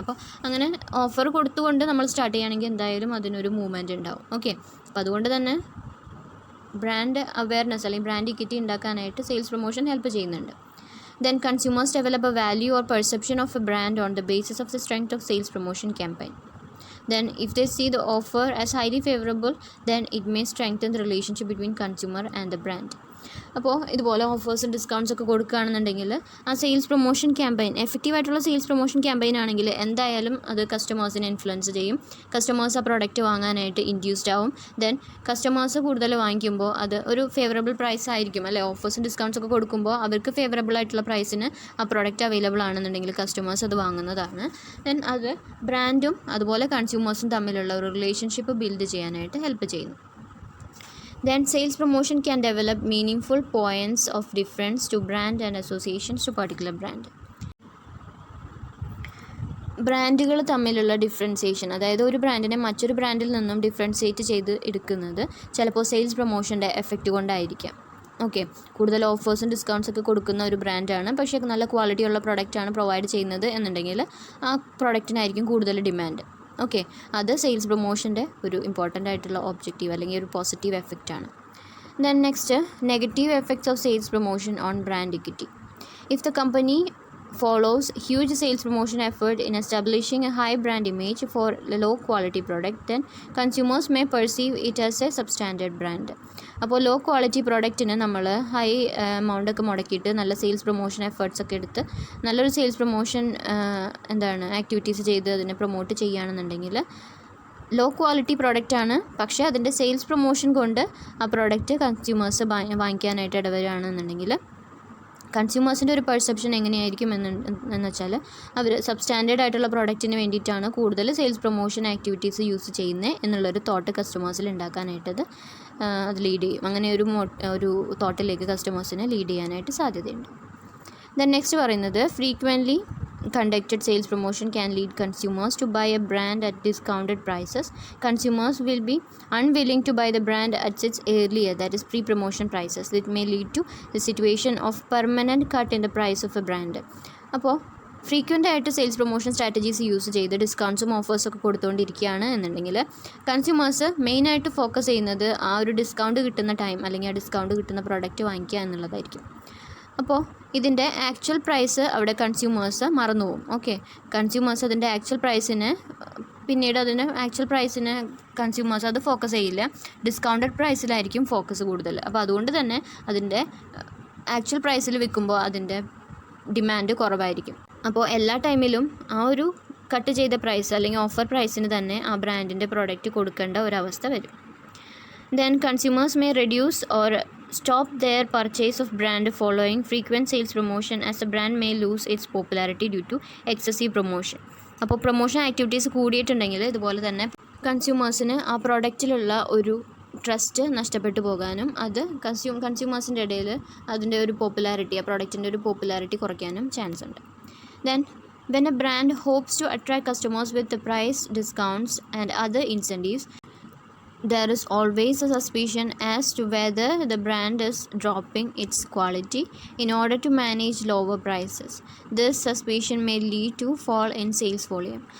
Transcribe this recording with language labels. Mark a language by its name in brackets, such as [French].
[Malayalam] അപ്പോൾ അങ്ങനെ ഓഫർ കൊടുത്തുകൊണ്ട് നമ്മൾ സ്റ്റാർട്ട് ചെയ്യുകയാണെങ്കിൽ എന്തായാലും അതിനൊരു മൂവ്മെൻറ്റ് ഉണ്ടാവും. ഓക്കെ, അപ്പോൾ അതുകൊണ്ട് തന്നെ ബ്രാൻഡ് അവെയർനെസ് അല്ലെങ്കിൽ ബ്രാൻഡ് ഇക്വിറ്റി ഉണ്ടാക്കാനായിട്ട് സെയിൽസ് പ്രൊമോഷൻ ഹെൽപ്പ് ചെയ്യുന്നുണ്ട്. [English] Then consumers develop a value or perception of a brand on the basis of the strength of sales promotion campaign. Then if they see the offer as highly favorable, then it may strengthen the relationship between consumer and the brand. [Malayalam] അപ്പോൾ ഇതുപോലെ ഓഫേഴ്സും discounts ഒക്കെ കൊടുക്കുകയാണെന്നുണ്ടെങ്കിൽ ആ sales promotion campaign എഫക്റ്റീവായിട്ടുള്ള sales promotion campaign ആണെങ്കിൽ എന്തായാലും അത് കസ്റ്റമേഴ്സിനെ influence ചെയ്യും. Customers ആ പ്രോഡക്റ്റ് വാങ്ങാനായിട്ട് ഇൻഡ്യൂസ്ഡ് ആവും. ദെൻ കസ്റ്റമേഴ്സ് കൂടുതൽ വാങ്ങിക്കുമ്പോൾ അത് ഒരു ഫേവറബിൾ പ്രൈസ് ആയിരിക്കും അല്ലേ. ഓഫേഴ്സും ഡിസ്കൗണ്ട്സ് ഒക്കെ കൊടുക്കുമ്പോൾ അവർക്ക് ഫേവറബിൾ ആയിട്ടുള്ള പ്രൈസിന് ആ പ്രോഡക്റ്റ് അവൈലബിൾ ആണെന്നുണ്ടെങ്കിൽ കസ്റ്റമേഴ്സ് അത് വാങ്ങുന്നതാണ്. ദെൻ അത് ബ്രാൻഡും അതുപോലെ കൺസ്യൂമേഴ്സും തമ്മിലുള്ള ഒരു റിലേഷൻഷിപ്പ് ബിൽഡ് ചെയ്യാനായിട്ട് ഹെൽപ്പ് ചെയ്യുന്നു. [English] Then sales promotion can develop meaningful points of difference to brand and associations to particular brand. [Malayalam] ബ്രാൻഡുകൾ തമ്മിലുള്ള ഡിഫറൻസിയേഷൻ, അതായത് ഒരു ബ്രാൻഡിനെ മറ്റൊരു ബ്രാൻഡിൽ നിന്നും ഡിഫറൻഷിയേറ്റ് ചെയ്ത് എടുക്കുന്നത് ചിലപ്പോൾ സെയിൽസ് പ്രൊമോഷൻ്റെ എഫക്റ്റ് കൊണ്ടായിരിക്കാം. ഓക്കെ, കൂടുതൽ ഓഫേഴ്സും ഡിസ്കൗണ്ട്സ് ഒക്കെ കൊടുക്കുന്ന ഒരു ബ്രാൻഡാണ്, പക്ഷേ നല്ല ക്വാളിറ്റിയുള്ള പ്രൊഡക്റ്റാണ് പ്രൊവൈഡ് ചെയ്യുന്നത് എന്നുണ്ടെങ്കിൽ ആ പ്രൊഡക്റ്റിനായിരിക്കും കൂടുതൽ ഡിമാൻഡ്. ഓക്കെ, അത് സെയിൽസ് പ്രൊമോഷൻ്റെ ഒരു ഇമ്പോർട്ടൻ്റ് ആയിട്ടുള്ള ഒബ്ജക്റ്റീവ് അല്ലെങ്കിൽ ഒരു positive എഫക്റ്റാണ്. [English] Then next negative effects of sales promotion on brand equity. If the company follows huge sales promotion effort in establishing a high brand image for a low quality product, then consumers may perceive it as a substandard brand. [Malayalam] അപ്പോൾ low quality പ്രോഡക്റ്റിന് നമ്മൾ high amount ഒക്കെ മുടക്കിയിട്ട് നല്ല sales promotion efforts ഒക്കെ എടുത്ത് നല്ലൊരു sales promotion activities ചെയ്ത് അതിനെ promote ചെയ്യുകയാണെന്നുണ്ടെങ്കിൽ ലോ ക്വാളിറ്റി പ്രോഡക്റ്റാണ്, പക്ഷേ അതിൻ്റെ സെയിൽസ് പ്രൊമോഷൻ കൊണ്ട് ആ പ്രോഡക്റ്റ് കൺസ്യൂമേഴ്സ് വാങ്ങിക്കാനായിട്ട് ഇടവരുകയാണെന്നുണ്ടെങ്കിൽ കൺസ്യൂമേഴ്സിൻ്റെ ഒരു പെർസെപ്ഷൻ എങ്ങനെയായിരിക്കും എന്ന് വെച്ചാൽ അവർ സബ്സ്റ്റാൻഡേർഡ് ആയിട്ടുള്ള പ്രോഡക്റ്റിന് വേണ്ടിയിട്ടാണ് കൂടുതൽ സെയിൽസ് പ്രൊമോഷൻ ആക്ടിവിറ്റീസ് യൂസ് ചെയ്യുന്നത് എന്നുള്ളൊരു തോട്ട് കസ്റ്റമേഴ്സിൽ ഉണ്ടാക്കാനായിട്ടത് അത് ലീഡ് ചെയ്യും. അങ്ങനെ ഒരു തോട്ടിലേക്ക് കസ്റ്റമേഴ്സിനെ ലീഡ് ചെയ്യാനായിട്ട് സാധ്യതയുണ്ട്. [English] Then next പറയുന്നത് frequently conducted sales promotion can lead consumers to buy a brand at discounted prices. Consumers will be unwilling to buy the brand at its earlier, that is pre-promotion prices. It may lead to the situation of permanent cut in the price of a brand. [Malayalam] അപ്പോൾ frequent ആയിട്ട് sales promotion strategies use ചെയ്ത് ഡിസ്കൗണ്ട്സും ഓഫേഴ്സൊക്കെ കൊടുത്തുകൊണ്ടിരിക്കുകയാണ് എന്നുണ്ടെങ്കിൽ consumers മെയിനായിട്ട് focus ചെയ്യുന്നത് ആ ഒരു discount കിട്ടുന്ന time അല്ലെങ്കിൽ ആ ഡിസ്കൗണ്ട് കിട്ടുന്ന പ്രോഡക്റ്റ് വാങ്ങിക്കുക എന്നുള്ളതായിരിക്കും. അപ്പോൾ ഇതിൻ്റെ ആക്ച്വൽ പ്രൈസ് അവിടെ കൺസ്യൂമേഴ്സ് മറന്നുപോകും. ഓക്കെ, കൺസ്യൂമേഴ്സ് അതിൻ്റെ ആക്ച്വൽ പ്രൈസിന് പിന്നീട് അതിൻ്റെ ആക്ച്വൽ പ്രൈസിന് കൺസ്യൂമേഴ്സ് അത് ഫോക്കസ് ചെയ്യില്ല, ഡിസ്കൗണ്ടഡ് പ്രൈസിലായിരിക്കും ഫോക്കസ് കൂടുതൽ. അപ്പോൾ അതുകൊണ്ട് തന്നെ അതിൻ്റെ ആക്ച്വൽ പ്രൈസിൽ വിൽക്കുമ്പോൾ അതിൻ്റെ ഡിമാൻഡ് കുറവായിരിക്കും. അപ്പോൾ എല്ലാ ടൈമിലും ആ ഒരു കട്ട് ചെയ്ത പ്രൈസ് അല്ലെങ്കിൽ ഓഫർ പ്രൈസിന് തന്നെ ആ ബ്രാൻഡിൻ്റെ പ്രോഡക്റ്റ് കൊടുക്കേണ്ട ഒരവസ്ഥ വരും. [English] Then consumers may reduce or stop their purchase of brand following frequent sales promotion, as the brand may lose its popularity due to excessive promotion. [Malayalam] അപ്പോൾ പ്രൊമോഷൻ ആക്ടിവിറ്റീസ് കൂടിയിട്ടുണ്ടെങ്കിൽ ഇതുപോലെ തന്നെ കൺസ്യൂമേഴ്സിന് ആ പ്രോഡക്റ്റിലുള്ള ഒരു ട്രസ്റ്റ് നഷ്ടപ്പെട്ടു പോകാനും അത് കൺസ്യൂമേഴ്സിൻ്റെ ഇടയിൽ അതിൻ്റെ ഒരു പോപ്പുലാരിറ്റി, ആ പ്രോഡക്റ്റിൻ്റെ ഒരു പോപ്പുലാരിറ്റി കുറയ്ക്കാനും ചാൻസ് ഉണ്ട്. [English] Then when a brand hopes to attract customers with the price discounts and other incentives, there is always a suspicion as to whether the brand is dropping its quality in order to manage lower prices. This suspicion may lead to fall in sales volume.